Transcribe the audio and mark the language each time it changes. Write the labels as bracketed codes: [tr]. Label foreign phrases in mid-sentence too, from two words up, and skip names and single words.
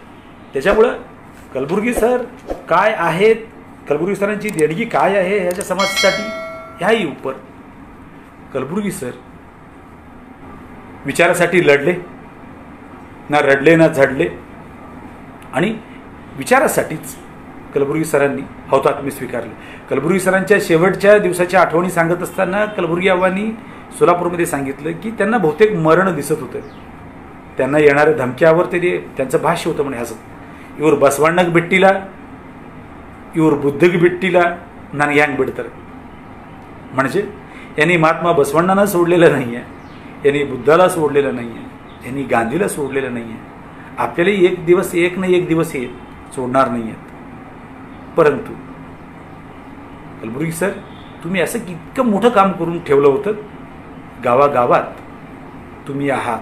[mr] त्याच्यामुळं कलबुर्गी सर काय आहेत, कलबुर्गी सरांची देणगी काय आहे ह्याच्या समाजासाठी, ह्याही उपर कलबुर्गी सर विचारासाठी लढले, ना रडले ना झडले, आणि विचारासाठीच कलबुर्गी सरांनी हौतात्म्य स्वीकारले. कलबुर्गी सरांच्या शेवटच्या दिवसाच्या आठवणी सांगत असताना कलबुर्गी आव्हांनी सोलापूरमध्ये सांगितलं की त्यांना बहुतेक मरण दिसत होतं. त्यांना येणाऱ्या धमक्यावर त्यांचं भाष्य होतं म्हणे असं, [kn] ಇವರು ಬಸವಣ್ಣಗೆ ಬಿಟ್ಟಿಲ್ಲ, ಇವರು बुद्धಗೆ ಬಿಟ್ಟಿಲ್ಲ, ನನಗೆ ಹ್ಯಾಂಗೆ ಬಿಡ್ತಾರೆ. [mr] म्हणजे यांनी महात्मा बसवण्णांना सोडलेलं नाही आहे, यांनी बुद्धाला सोडलेलं नाही आहे, यांनी गांधीला सोडलेलं नाही आहे. आपल्याला एक दिवस, एक ना एक दिवस हे सोडणार नाही आहेत. परंतु कलबुर्गी सर, तुम्ही असं इतकं मोठं काम करून ठेवलं होतं, गावागावात तुम्ही आहात.